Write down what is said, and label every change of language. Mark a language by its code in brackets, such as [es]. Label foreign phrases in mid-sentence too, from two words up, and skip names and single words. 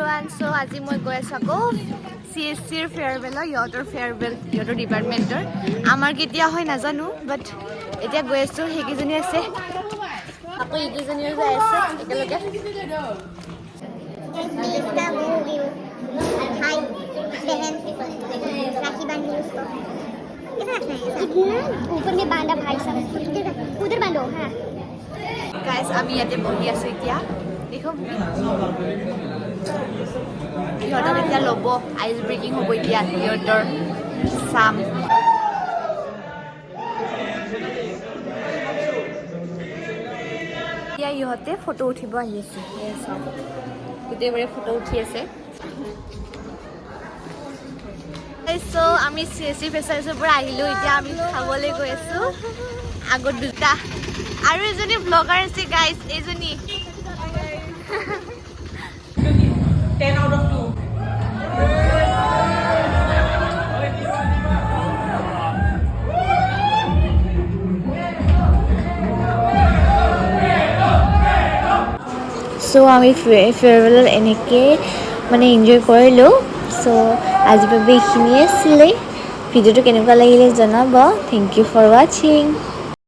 [en] everyone so [as] আজি মই গৈ আছো আকৌ CSCৰ ফেয়াৰৱেলৰ ইহঁতৰ ডিপাৰ্টমেণ্টৰ আমাৰ কেতিয়া হয় নাজানো বাট এতিয়া গৈ আছো সেইকেইজনী আছে আকৌ এইকেইজনীও যাই আছে একেলগে [hi] राखी बांधी उसको इधर रखना है ऊपर में बांधा भाई सब उधर बांधो हाँ [as] गाइस আমি ইয়াতে বহি আছো এতিয়া দেখো ইহঁতক এতিয়া ল'ব [en] ice breaking [as] হ'ব এতিয়া ইহঁতৰ চাম এতিয়া ইহঁতে ফটো উঠিব আহি আছে গোটেইবোৰে ফটো উঠি আছে সো আমি CSC ফেচাৰ্ছৰ পৰা আহিলোঁ এতিয়া আমি খাবলৈ গৈ আছোঁ আগত দুটা আৰু এজনী ব্লগাৰ আছে গাইজ এইজনী [en] 10 out of 2. [as] সো আমি ফেয়াৰৱেলত এনেকৈ মানে এনজয় কৰিলোঁ সো আজিৰ বাবে এইখিনিয়ে আছিলে ভিডিঅ'টো কেনেকুৱা লাগিলে জনাব [en] thank you for watching